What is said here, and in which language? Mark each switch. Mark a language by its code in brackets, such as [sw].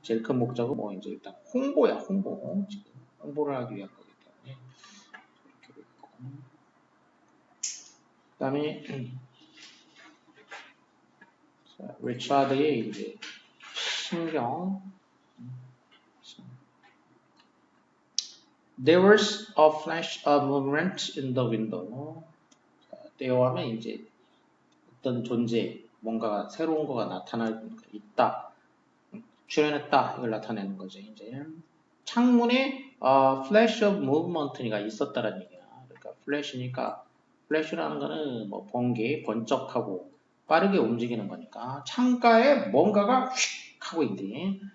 [ko] 제일 큰 목적은 뭐, 이제 일단 홍보야, 홍보. 지금 홍보를 하기 위한 거기 때문에. 이렇게 있고. 그 다음에, 리차드의 이제 신경. [en] There was a flash of movement in the window. [ko] 때요하면 이제 어떤 존재, 뭔가 새로운 거가 나타날 있다. 출현했다 이걸 나타내는 거죠. 이제 창문에 [en] flash of movement [ko] 가 있었다라는 얘기야. 그러니까 flash니까 flash라는 거는 뭐 번개, 번쩍하고 빠르게 움직이는 거니까 창가에 뭔가가 휙 하고 있대.